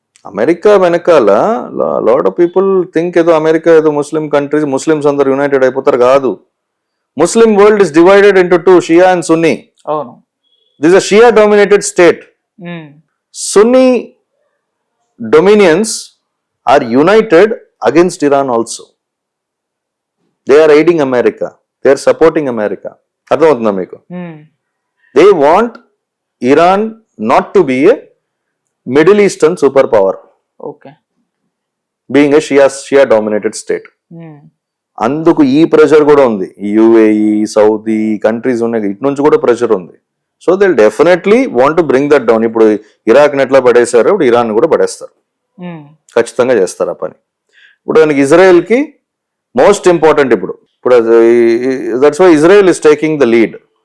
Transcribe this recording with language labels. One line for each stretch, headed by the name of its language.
Telugu: America వెనకాల
English: lot of people think
Telugu: ఏదో America ఏదో ముస్లిం కంట్రీస్, ముస్లిమ్స్ అందరు యునైటెడ్ అయిపోతారు కాదు.
English: Muslim world is divided into two, Shia and Sunni. This a Shia dominated state. Sunni dominions are united against Iran also. They are aiding America. They are supporting America.
Telugu: అర్థమవుతుందా మీకు?
English: They want Iran not to be a Middle Eastern superpower. Being a Shia dominated state.
Telugu: అందుకు ఈ pressure కూడా ఉంది. UAE, Saudi countries ఉన్నాయి, ఇటు నుంచి కూడా ప్రెషర్ ఉంది.
English: So they definitely want to bring that down.
Telugu: ఇప్పుడు ఇరాక్ ఎట్లా పడేశారో ఇప్పుడు ఇరాన్ కూడా పడేస్తారు. ఖచ్చితంగా చేస్తారు ఆ పని. ఇప్పుడు దానికి ఇజ్రాయెల్ కి మోస్ట్ ఇంపార్టెంట్ ఇప్పుడు
English: That's why Israel is taking the lead.